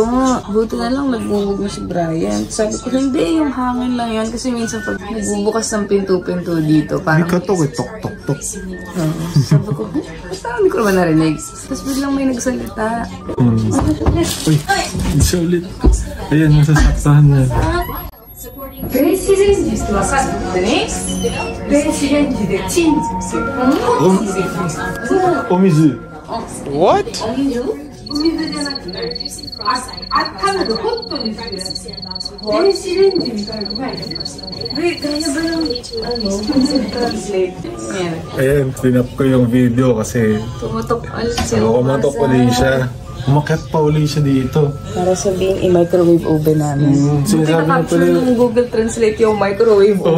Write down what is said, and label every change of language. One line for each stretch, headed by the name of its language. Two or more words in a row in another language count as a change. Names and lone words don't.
Filipino: Buti na lang nagbubog na si Brian. Sabi ko, hindi, yung hangin lang yan. Kasi minsan pag nagbubukas ng pinto-pinto dito, parang... May katok eh, tok-tok-tok. Sabi ko, basta hindi ko naman narinig. Tapos biglang may nagsalita. Uy, isa ulit. Ayan, nasasaktahan na.
Japanese: 電子レンジってわかるね。電子レンジでチンする。お水。What? お水じゃなくて、温めるホットにする。電子レンジみたいなのないね。
Filipino: Ayan, pinap ko yung video kasi Tumutok ulit siya. kumatok ulit siya. Umakyat pa ulit siya dito. Para sabihin, i-
English: microwave oven
Filipino: namin. Sinasabi na pala ng Google Translate yung
English: microwave oven.